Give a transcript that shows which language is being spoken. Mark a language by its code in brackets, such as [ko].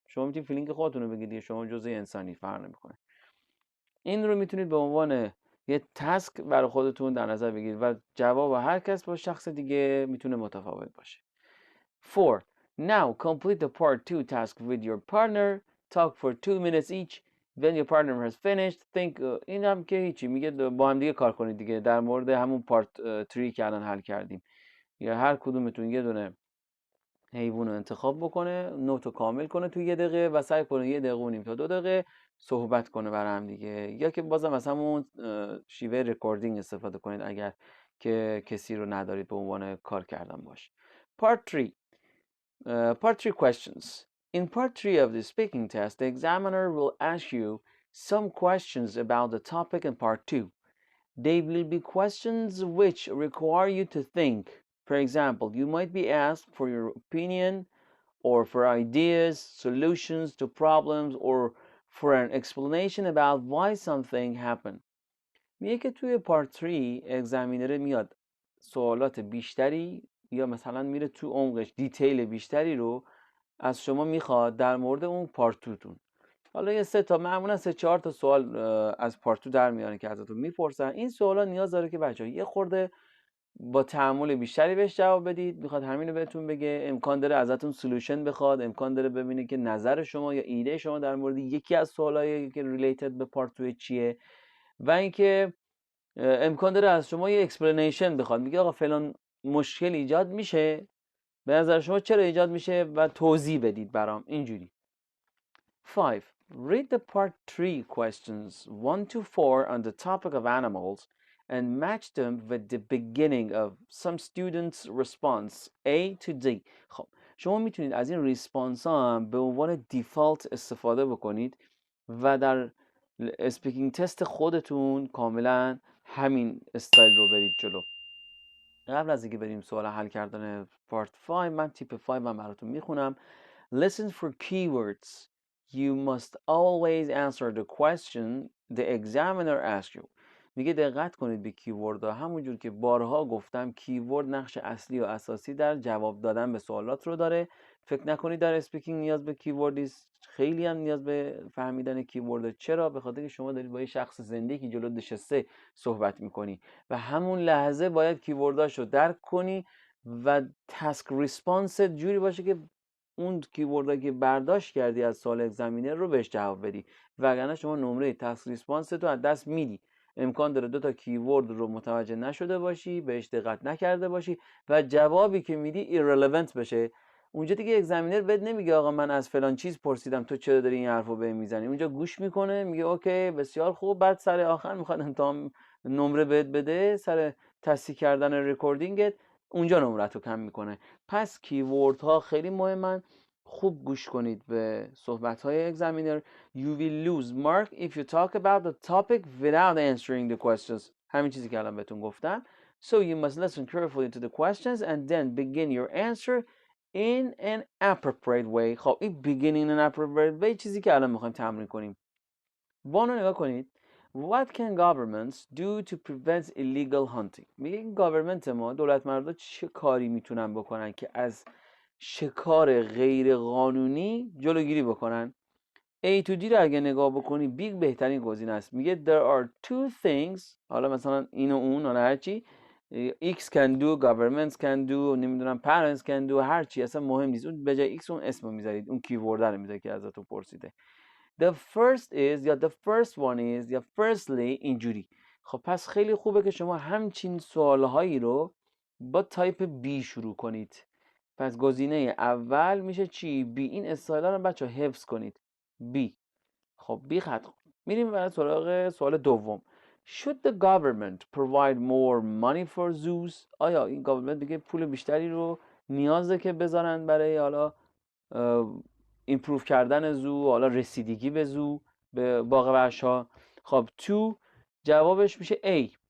[fa] شما میتونید فیلینگ خودتون رو بگید، شما جزء انسانی، فرق نمیکنه. این رو میتونید به عنوان یه تاسک برای خودتون در نظر بگیرید و جواب هر کس با شخص دیگه میتونه متفاوت باشه. [en] 4. Now complete the part 2 task with your partner. Talk for 2 minutes each. When your partner has finished, think. [fa] این هم که هیچی، میگه با هم دیگه کار کنید دیگه در مورد همون پارت 3 که الان حل کردیم. یا هر کدومتون یه دونه حیوان رو انتخاب بکنه، نوتو کامل کنه توی 1 دقیقه و سعی کنه 1 دقیقه و نیم تا 2 دقیقه صحبت کنه برای هم دیگه. یا که بازم از همون شیوه رکوردینگ استفاده کنید اگر که کسی رو ندارید به عنوان کار کردن باش. [en] Part 3. Part 3 questions. In part 3 of the speaking test, the examiner will ask you some questions about the topic in part 2. They will be questions which require you to think. For example, you might be asked for your opinion or for ideas, solutions to problems, or for an explanation about why something happened. [fa] میگه که توی پارت 3 اگزامینر میاد سوالات بیشتری یا مثلا میره تو عمقش، دیتیل بیشتری رو از شما میخواد در مورد اون پارت 2 تون. حالا یه 3 تا معمولا 3-4 تا سوال از پارت 2 در میاره که ازتون میپرسن. این سوالا نیاز داره که بچه‌ها یه خورده با تأمل بیشتری بهش جواب بدید. میخواد همین رو بهتون بگه. امکان داره ازتون سولوشن بخواد، امکان داره ببینه که نظر شما یا ایده شما در مورد یکی از سوالایی که ریلیتد به پارت 2 چیه، و اینکه امکان داره از شما یه اکسپلینیشن بخواد، میگه آقا فلان مشکل ایجاد میشه، به نظر شما چرا ایجاد میشه و توضیح بدید برام اینجوری. [en] 5. Read the part 3 questions 1 to 4 on the topic of animals and match them with the beginning of some students' response A to D. [fa] خب شما میتونید از این ریسپانس ها هم به عنوان دیفالت استفاده بکنید و در اسپیکینگ تست خودتون کاملا همین استایل رو برید جلو. قبل از اینکه بریم سوال حل کردن پارت 5، من تیپ 5 من براتون میخونم. [en] Listen for keywords. You must always answer the question the examiner asks you. [fa] میگه دقت کنید به کیوردها. همونجور که بارها گفتم کیورد نقش اصلی و اساسی در جواب دادن به سوالات رو داره. فکر نکنید در اسپیکینگ نیاز به کیورد است. خیلی هم نیاز به فهمیدن کیورد. چرا؟ به خاطر که شما دارید با یه شخص زنده که جلو نشسته صحبت میکنی و همون لحظه باید کیورداشو درک کنی و تاسک ریسپانس جوری باشه که اون کیوردایی که برداشت کردی از سوال اگزامینر رو بهش جواب بدی، وگرنه شما نمره تاسک ریسپانس تو از دست میدی. امکان داره 2 تا کیورد رو متوجه نشده باشی، بهش دقت نکرده باشی و جوابی که میدی ایرلوونت بشه. اونجا دیگه اگزامینر بهت نمیگه آقا من از فلان چیز پرسیدم تو چرا داری این حرفو بهم میزنی. اونجا گوش میکنه، میگه اوکی بسیار خوب، بعد سر آخر میخواد امتحان نمره بهت بده، سر تصحیح کردن رکوردینگت اونجا نمرت رو کم میکنه. پس کیورد ها خیلی مهمن. خوب گوش کنید به صحبت های اگزامینر. [en] You will lose mark if you talk about the topic without answering the questions. [fa] همین چیزی که الان بهتون گفتم. [en] So you must listen carefully to the questions and then begin your answer in an appropriate way. [fa] خب این begin in an appropriate way چیزی که الان میخوایم تمرین کنیم. وانو نگاه کنید. [en] What can governments do to prevent illegal hunting؟ [fa] میگه این گاورمنت ما، دولت مردا چه کاری میتونن بکنن که از شکار غیر قانونی جلوگیری بکنن؟ A to D رو اگه نگاه بکنی بیگ بهترین گزینه است. میگه [en] there are 2 things، [fa] حالا مثلا این و اون، حالا هرچی X can do, governments can do، نمیدونم parents can do، هرچی اصلا مهم نیست. اون به جای X اون اسم میذارید، اون کیورد رو میذارید که ازتون پرسیده. [en] The first is یا the first one is یا firstly [fa] اینجوری. خب پس خیلی خوبه که شما همچین سوالهایی رو با تایپ B شروع کنید. پس گزینه اول میشه چی؟ بی. این استایلا رو بچه حفظ کنید. بی. خب بی خط. میریم برای سراغ سوال دوم. [en] Should the government provide more money for zoos؟ [fa] آیا این گاورمنت دیگه پول بیشتری رو نیازه که بذارن برای حالا ایمپروف کردن زو، حالا رسیدگی به زو، به باغ وحش‌ها؟ خب تو جوابش میشه A.